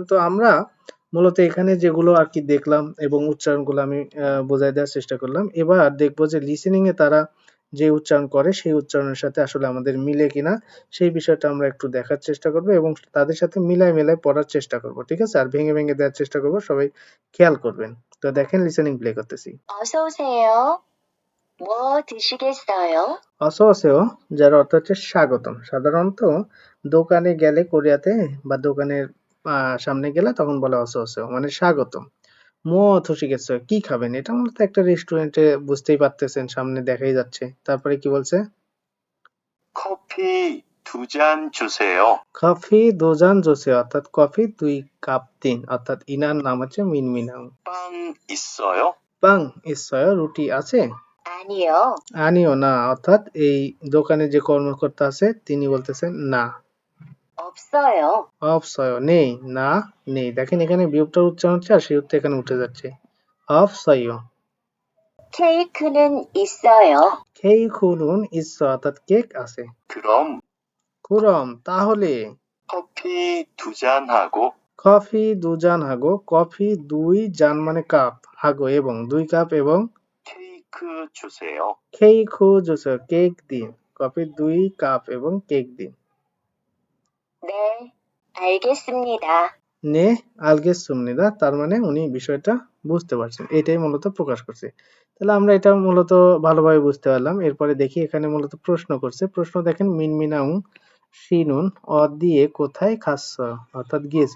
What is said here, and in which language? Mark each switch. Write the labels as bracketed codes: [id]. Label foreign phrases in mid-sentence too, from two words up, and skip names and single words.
[bn] তো আমরা মূলত এখানে যেগুলো আর কি দেখলাম এবং উচ্চারণগুলো আমি বোঝায় দেওয়ার চেষ্টা করলাম। এবার দেখবো যে লিসেনিং এ তারা যে উচ্চারণ করে সেই উচ্চারণের সাথে আসলে আমাদের মিলে কিনা সেই বিষয়টা আমরা একটু দেখার চেষ্টা করব এবং তাদের সাথে মিলায় পড়ার চেষ্টা করব। ঠিক আছে? আর ভেঙে দেওয়ার চেষ্টা করব। সবাই খেয়াল করবেন। তো দেখেন লিসেনিং প্লে করতেছি। [ko] 어서 오세요. 뭐 드시겠어요? [bn] অসোসেও যার অর্থ হচ্ছে স্বাগতম। সাধারণত দোকানে গেলে কোরিয়াতে বা দোকানের সামনে গেলে তখন বলে অসোসেও মানে স্বাগতম। [ko] 뭐 드시겠어요 [bn] কি খাবেন? এটা মূলত একটা রেস্টুরেন্টে, বুঝতেই পারতেছেন সামনে দেখাই যাচ্ছে। তারপরে কি বলছে? [ko] 커피 2잔 주세요. 커피 2잔 주세요 [bn] অর্থাৎ কফি ২ কাপ দিন। অর্থাৎ ইনার নাম হচ্ছে মিনমিনাং। [ko] 빵 있어요? 빵 있어요 [bn] রুটি আছে? [ko] 아니요. [bn] আনিও না অর্থাৎ এই দোকানে যে কর্মকর্তা আছে তিনি বলতেছেন না। [ko] 없어요. [bn] অফসয় নেই, না নেই। দেখেন এখানে বিয়োগটার উচ্চারণ হচ্ছে আর সেই উত্তর এখানে উঠে যাচ্ছে। অফসয়। [ko] 케이크는 있어요. 케이크는 있어요 [bn] অর্থাৎ কেক আছে। [ko] 그럼 [bn] কুরম তাহলে [ko] 커피 2잔하고 커피 2잔하고, 커피 2잔 [bn] মানে কাপ, হাগো এবং ২ কাপ এবং [ko] 케이크 주세요. 케이크 주세요 [bn] কেক দিন। কফি ২ কাপ এবং কেক দিন। [ko] 네, 알겠습니다. 네, 알겠습니다, [bn] তার মানে উনি বিষয়টা বুঝতে পারছেন, এটাই মূলত প্রকাশ করছে। তাহলে আমরা এটা মূলত ভালোভাবে বুঝতে পারলাম। এরপরে দেখি এখানে মূলত প্রশ্ন করছে। প্রশ্ন দেখেন, মিনমিনাউং শিনুন দিয়ে কোথায় খাচ্ছ, অর্থাৎ গিয়েছিল।